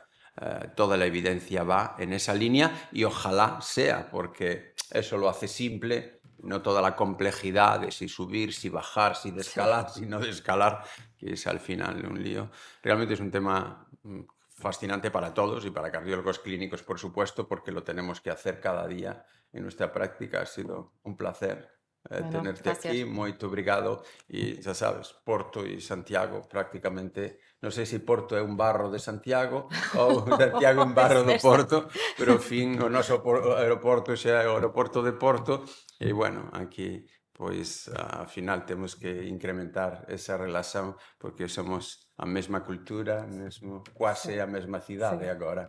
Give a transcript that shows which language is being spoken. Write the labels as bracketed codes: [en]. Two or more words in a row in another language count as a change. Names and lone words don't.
[es] Toda la evidencia va en esa línea y ojalá sea, porque eso lo hace simple, no toda la complejidad de si subir, si bajar, si descalar, si no descalar, que es al final un lío. Realmente es un tema fascinante para todos y para cardiólogos clínicos, por supuesto, porque lo tenemos que hacer cada día en nuestra práctica. Ha sido un placer Bueno, tenerte gracias. aquí, [pt] moito obrigado. [gl] E xa sabes, Porto e Santiago prácticamente, non sei se Porto é un barro de Santiago ou Santiago un barro do Porto, pero ao fin o noso aeroporto xa é o aeroporto de Porto e bueno, aquí pois ao final temos que incrementar esa relación porque somos a mesma cultura, mesmo, quase a mesma cidade agora.